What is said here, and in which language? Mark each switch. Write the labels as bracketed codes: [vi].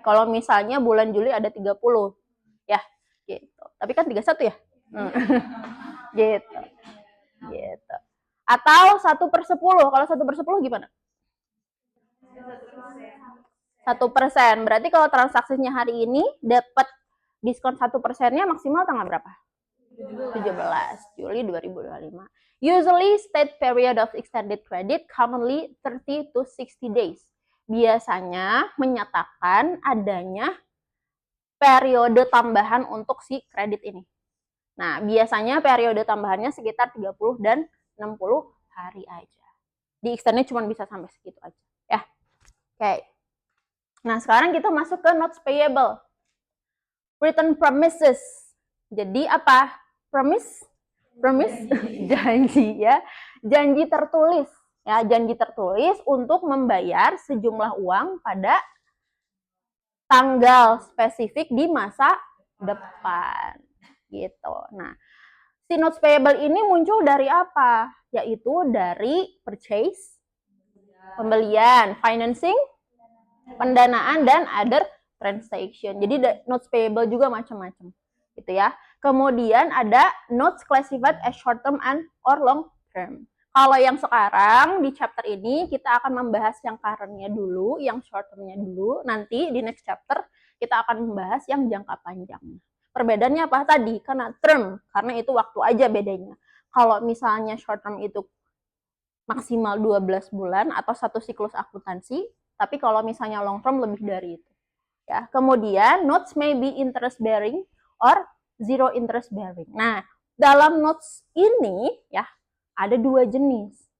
[id] Kalau misalnya bulan Juli ada 30. Ya, gitu. Tapi kan 31 ya? Gitu. Gitu. Atau 1/10. Kalau 1/10 gimana? 1%. Berarti kalau transaksinya hari ini dapat diskon 1%-nya maksimal tanggal berapa? 17 Juli 2025. [en] Usually state period of extended credit commonly 30 to 60 days. [id] Biasanya menyatakan adanya periode tambahan untuk si kredit ini. Nah, biasanya periode tambahannya sekitar 30 dan 60 hari aja. Di extendnya cuma bisa sampai segitu aja. Ya. Oke. Nah, sekarang kita masuk ke notes payable. [en] Written promises. [id] Jadi apa? Promise? Janji ya. Janji tertulis. Ya, janji tertulis untuk membayar sejumlah uang pada tanggal spesifik di masa depan. Gitu. Nah, si notes payable ini muncul dari apa? Yaitu dari purchase, pembelian, financing, pendanaan, dan other transaction. Jadi notes payable juga macam-macam. Gitu ya. [en] Kemudian ada notes classified as short term and or long term. [id] Kalau yang sekarang di chapter ini kita akan membahas yang current-nya dulu, yang short term-nya dulu. Nanti di next chapter kita akan membahas yang jangka panjangnya. Perbedaannya apa tadi? Karena term, karena itu waktu aja bedanya. Kalau misalnya short term itu maksimal 12 bulan atau satu siklus akuntansi, tapi kalau misalnya long term lebih dari itu. [en] Ya, kemudian notes may be interest bearing or zero interest bearing. [id] Nah, dalam notes ini ya ada dua jenis.